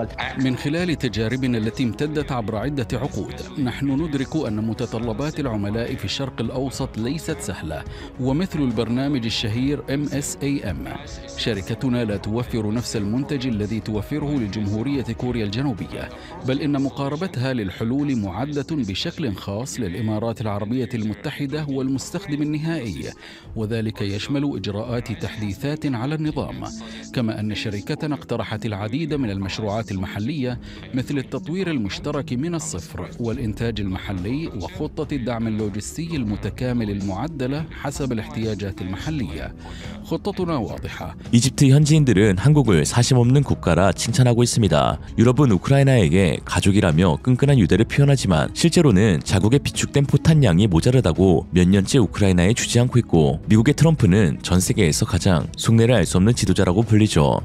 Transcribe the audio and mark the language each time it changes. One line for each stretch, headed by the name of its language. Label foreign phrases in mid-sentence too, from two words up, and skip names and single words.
Arabic: من خلال تجاربنا التي امتدت عبر عدة عقود، نحن ندرك أن متطلبات العملاء في الشرق الأوسط ليست سهلة، ومثل البرنامج الشهير MSAM، شركتنا لا توفر نفس المنتج الذي توفره لجمهورية كوريا الجنوبية، بل إن مقاربتها للحلول معدة بشكل خاص للإمارات العربية المتحدة والمستخدم النهائي، وذلك يشمل إجراءات تحديثات على النظام. كما أن شركتنا اقترحت العديد من المشروعات المحلية مثل التطوير المشترك من الصفر والإنتاج المحلي وخطة الدعم اللوجستي المتكامل المعدلة حسب الاحتياجات المحلية. خطتنا واضحة.
Korean: 이집트 현지인들은 한국을 사심없는 국가라 칭찬하고 있습니다. 유럽은 우크라이나에게 가족이라며 끈끈한 유대를 표현하지만 실제로는 자국의 비축된 포탄량이 모자르다고 몇 년째 우크라이나에 주지 않고 있고, 미국의 트럼프는 전 세계에서 가장 속내를 알 수 없는 지도자라고 불리죠.